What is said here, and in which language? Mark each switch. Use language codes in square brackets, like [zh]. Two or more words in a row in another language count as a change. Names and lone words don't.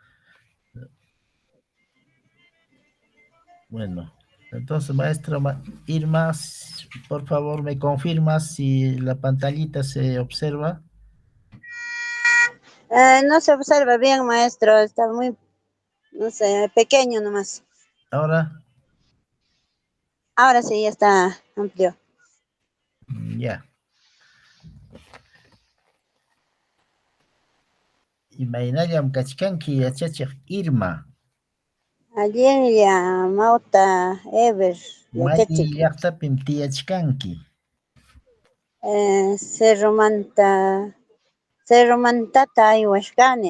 [es] Bueno, entonces, maestra Irma, por favor, me confirmas si la pantallita se observa. No se observa bien, maestro. Está muy, no sé, pequeño nomás. Ahora, Ahora sí, ya está amplio. ya. [qu] Imaynallam kachkanki yachachiq Irma. Alicia, Mauta, Ever, Mayli Yachachik, llaqtapim tiyachkanki. Cerro Mantata, Iwashkane,